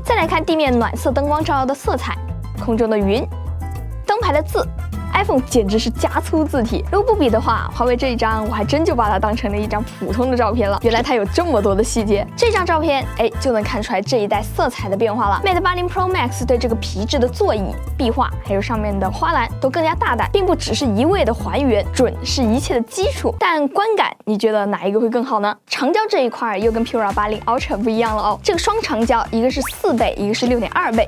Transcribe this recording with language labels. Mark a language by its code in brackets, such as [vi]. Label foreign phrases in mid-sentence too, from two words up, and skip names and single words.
[zh] 再來看地面暖色燈光照耀的色彩，空中的雲，燈牌的字。iPhone 簡直是加粗字體，如果不比的話，華為這一張我還真就把它當成了一張普通的照片了。原來它有這麼多的細節，這張照片就能看出來這一代色彩的變化了。Mate 80 Pro Max 對這個皮質的座椅、壁畫還有上面的花籃都更加大膽，並不只是一味的還原，準是一切的基礎。但觀感你覺得哪一個會更好呢？長焦這一塊又跟 Pura 80 Ultra 不一樣了哦，這個雙長焦一個是4倍，一個是6.2倍。